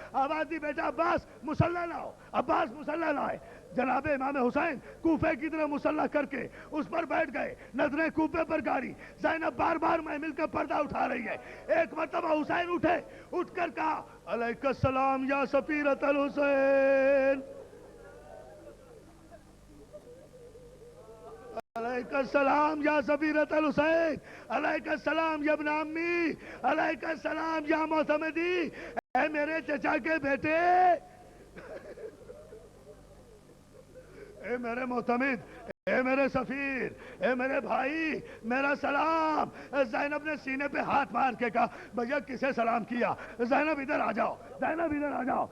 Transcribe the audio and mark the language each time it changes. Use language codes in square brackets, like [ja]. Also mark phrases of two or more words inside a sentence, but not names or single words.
[ur] آواز دی بیٹا عباس مسلح لاؤ. عباس مسلح لائے. جناب امام حسین کوفے کی طرح مسلح کر کے اس پر بیٹھ گئے. نظریں کوفے پر گاڑی. زینب بار بار محمل کا پردہ اٹھا رہی ہے. ایک مرتبہ حسین اٹھے, اٹھ کر کہا [ar] علیک السلام یا سفیرۃ الحسین. علیک السلام یا سفیرۃ الحسین. علیک السلام یا ابن عمی. علیک السلام یا معتمدی. [ur] اے میرے چچا کے بیٹے, اے میرے معتمد, اے میرے سفیر, اے میرے بھائی, میرا سلام. زینب نے سینے پہ ہاتھ مار کے کہا بھیا کسے سلام کیا؟ زینب ادھر آ جاؤ, زینب ادھر آ جاؤ.